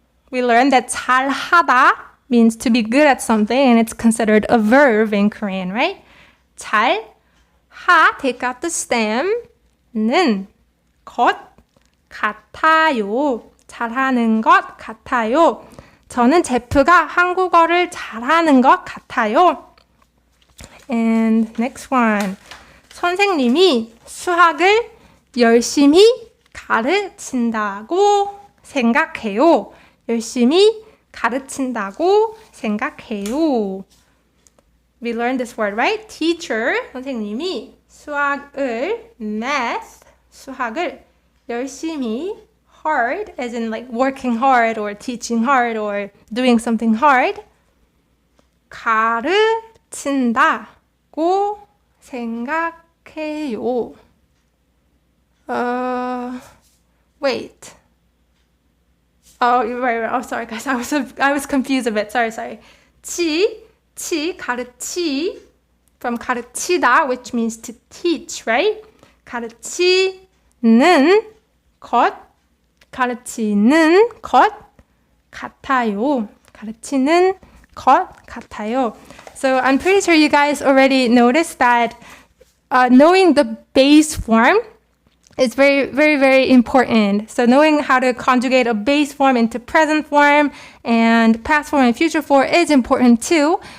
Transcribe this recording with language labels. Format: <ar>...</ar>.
<en>we learned that 잘하다 means to be good at something, and it's considered a verb in Korean, right?</en> <ko>잘, 하,</ko> <en>take out the stem,</en> <ko>는, 것, 같아요. 잘하는 것 같아요. 저는 제프가 한국어를 잘하는 것 같아요.</ko> <en>And next one.</en> <ko>선생님이 수학을 열심히 가르친다고 생각해요. 열심히 가르친다고 생각해요.</ko> <en>We learned this word, right? Teacher,</en> <ko>선생님이 수학을,</ko> <en>math,</en> <ko>수학을 열심히,</ko> <en>hard, as in like working hard or teaching hard or doing something hard,</en> <ko>가르친다고 생각해요.</ko> <en>Wait. Oh, you're right. Oh, sorry, guys. I was confused a bit. Sorry. 치, 가르치, from 가르치다, which means to teach, right?</en> <ko>가르치는 것, 가르치는 것 같아요. 가르치는 것 같아요.</ko> <en>So I'm pretty sure you guys already noticed that knowing the base form is very, very, very important. So knowing how to conjugate a base form into present form and past form and future form is important too.</en>